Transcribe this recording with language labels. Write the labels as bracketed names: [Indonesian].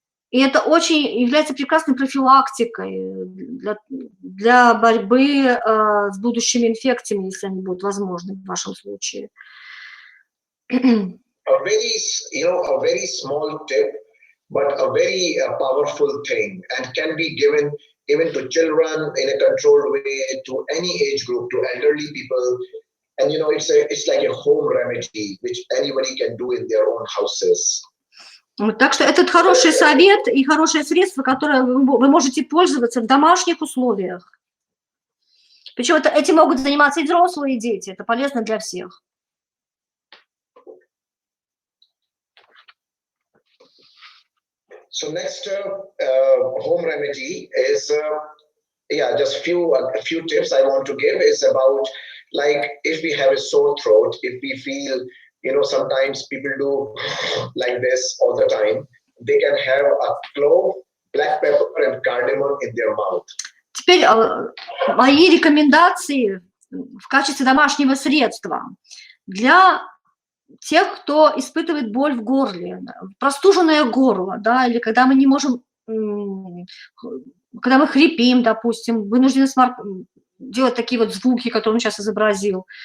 [Russian] И это очень является прекрасной профилактикой для борьбы с будущими инфекциями, если они будут возможны в вашем случае. [English] A very small tip, but a very powerful thing, and can be given even to children in a controlled way, to any age group, to elderly people. And it's like a home remedy which anybody can do in their own houses. [Russian] Так что это хороший совет и хорошее средство, которое вы можете пользоваться в домашних условиях. Причем этим могут заниматься и взрослые, и дети. Это полезно для всех. [English] So next home remedy is just a few tips I want to give is about, like, if we have a sore throat, if we feel, sometimes people do like this all the time, they can have a clove, black pepper and cardamom in their mouth. [Russian] Теперь мои рекомендации в качестве домашнего средства для тех, кто испытывает боль в горле, простуженное горло, да, или когда мы не можем, когда мы хрипим, допустим, вынуждены делать такие вот звуки, которые он сейчас изобразил.